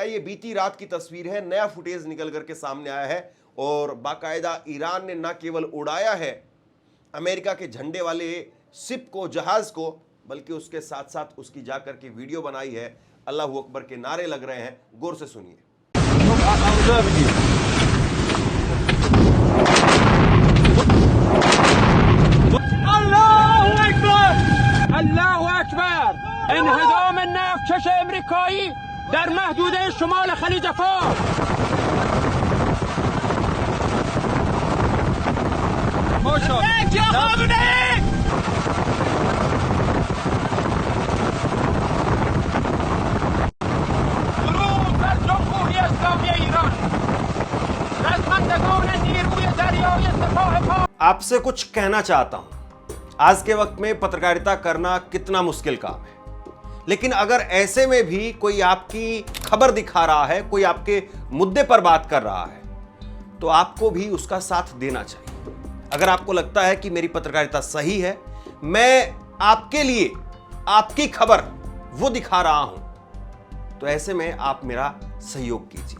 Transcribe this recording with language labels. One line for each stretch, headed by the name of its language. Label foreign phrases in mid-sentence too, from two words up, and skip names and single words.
Hindi: ये बीती रात की तस्वीर है, नया फुटेज निकल करके सामने आया है। और बाकायदा ईरान ने न केवल उड़ाया है अमेरिका के झंडे वाले शिप को, जहाज को, बल्कि उसके साथ साथ उसकी जाकर के वीडियो बनाई है।
Arabic: الله أكبر
Hindi: के नारे लग रहे हैं, गौर से सुनिए।
Arabic: الله أكبر
Persian: انهدام النفط امریکایی در محدوده شمال خلیج فارس درود بر جمهوری اسلامی ایران رزمندگان نیروی دریایی سپاه پاک
Hindi: आपसे कुछ कहना चाहता हूं। आज के वक्त में पत्रकारिता करना कितना मुश्किल काम है, लेकिन अगर ऐसे में भी कोई आपकी खबर दिखा रहा है, कोई आपके मुद्दे पर बात कर रहा है, तो आपको भी उसका साथ देना चाहिए। अगर आपको लगता है कि मेरी पत्रकारिता सही है, मैं आपके लिए आपकी खबर वो दिखा रहा हूं, तो ऐसे में आप मेरा सहयोग कीजिए।